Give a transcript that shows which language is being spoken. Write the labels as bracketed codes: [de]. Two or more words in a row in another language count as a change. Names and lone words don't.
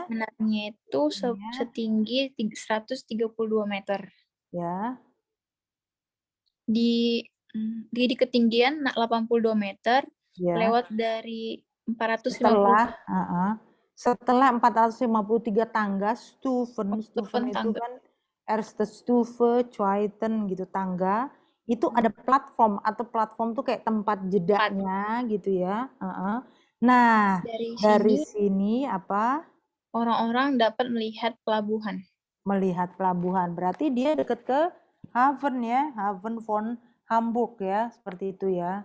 [id] Menaranya itu setinggi 132 meter. ya, Di ketinggian 82 meter, ya. lewat dari 450 Setelah 453 tangga, Stufen itu tangga. kan [de] erste Stufe, [id] zweiten gitu tangga, itu ada platform atau platform tuh kayak tempat jedanya gitu ya. Nah, dari sini apa? Orang-orang dapat melihat pelabuhan. Melihat pelabuhan, berarti dia dekat ke Hafen ya, [de] Hafen von Hamburg [id] ya, seperti itu ya.